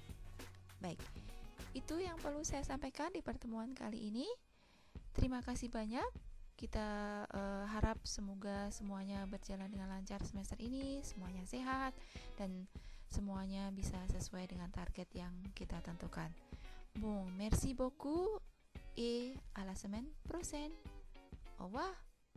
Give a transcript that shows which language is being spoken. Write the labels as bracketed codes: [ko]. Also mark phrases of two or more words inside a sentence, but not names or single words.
[id] Baik, itu yang perlu saya sampaikan di pertemuan kali ini. Terima kasih banyak. Kita harap semoga semuanya berjalan dengan lancar semester ini, semuanya sehat, dan semuanya bisa sesuai dengan target yang kita tentukan. [fr] Bon, merci beaucoup et à la semaine prochaine. Au revoir.